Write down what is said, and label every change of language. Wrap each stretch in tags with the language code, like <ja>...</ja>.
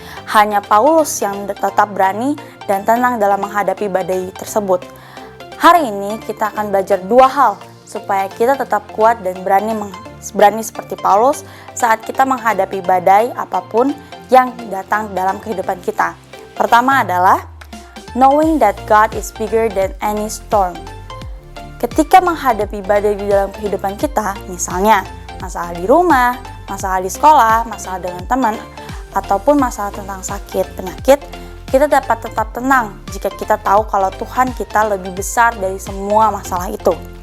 <id>Hanya Paulus yang tetap berani dan tenang dalam menghadapi badai tersebut. Hari ini kita akan belajar 2 hal supaya kita tetap kuat dan berani seperti Paulus saat kita menghadapi badai apapun yang datang dalam kehidupan kita. Pertama adalah</id> <en>knowing that God is bigger than any storm.</en> <id>Ketika menghadapi badai di dalam kehidupan kita, misalnya masalah di rumah, masalah di sekolah, masalah dengan teman, ataupun masalah tentang sakit, penyakit, kita dapat tetap tenang jika kita tahu kalau Tuhan kita lebih besar dari semua masalah itu.</id>